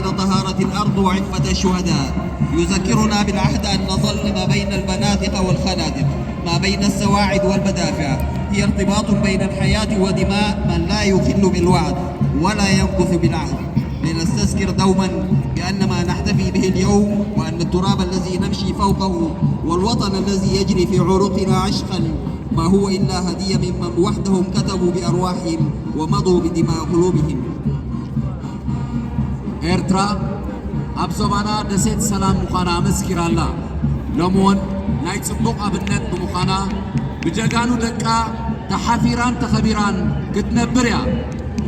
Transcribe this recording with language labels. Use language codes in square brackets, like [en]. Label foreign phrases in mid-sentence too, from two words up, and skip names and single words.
[ar] طهارة الأرض وعفة الشهداء يذكرنا بالعهد أن نظل ما بين المناطق والخنادق ما بين السواعد والمدافع هي ارتباط بين الحياة ودماء من لا يخل بالوعد ولا ينقص بالعهد لنستذكر دوما بأن ما نحتفي به اليوم وأن التراب الذي نمشي فوقه والوطن الذي يجري في عروقنا عشقا ما هو إلا هدية ممن وحدهم كتبوا بأرواحهم ومضوا بدماء قلوبهم [ti] ኤርትራ ኣብ ዞባና ደሴት ሰላም ምዃና መስኪራ ኣላ ሎምውን ናይ ጽቡቕ ኣብነት ብምዃና ብጀጋኑ ደቃ ተሓፊራን ተኸቢራን ክትነብር እያ